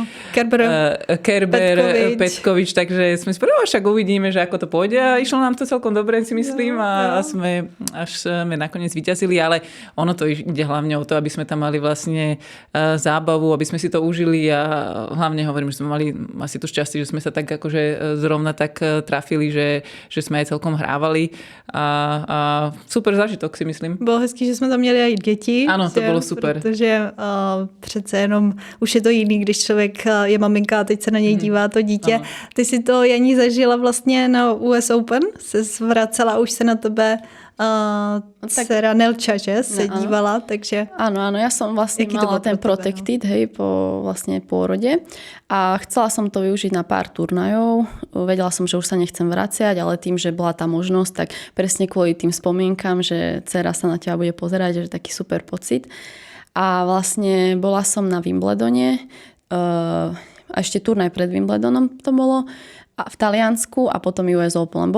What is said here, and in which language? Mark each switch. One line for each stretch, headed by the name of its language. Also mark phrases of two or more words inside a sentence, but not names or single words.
Slovak: Kerber, Petkovič, takže sme si povedali, však uvidíme, že ako to pôjde a išlo nám to celkom dobre, si myslím a sme nakoniec vyťazili, ale ono to ide hlavne o to, aby sme tam mali vlastne zábavu, aby sme si to užili a hlavne hovorím, že sme mali asi to šťastie, že sme sa tak akože zrovna tak trafili, že sme aj celkom hrávali a super zážitok si myslím.
Czech: Bylo hezký, že jsme tam měli i děti. Ano, to bylo super. Protože přece jenom už je to jiný, když člověk je maminka a teď se na něj dívá to dítě. Ano. Ty si to, Janí, zažila vlastně na US Open, se vracela už se na tebe dcera Nelča, že se dívala, takže...
Slovak: Áno, ja som vlastne mala ten Protected, hej, po vlastne pôrode a chcela som to využiť na pár turnajov. Vedela som, že už sa nechcem vraciať, ale tým, že bola tá možnosť, tak presne kvôli tým spomienkam, že dcera sa na teba bude pozerať, že taký super pocit. A vlastne bola som na Wimbledone, a ešte turnaj pred Wimbledonom to bolo, a v Taliansku a potom US Open.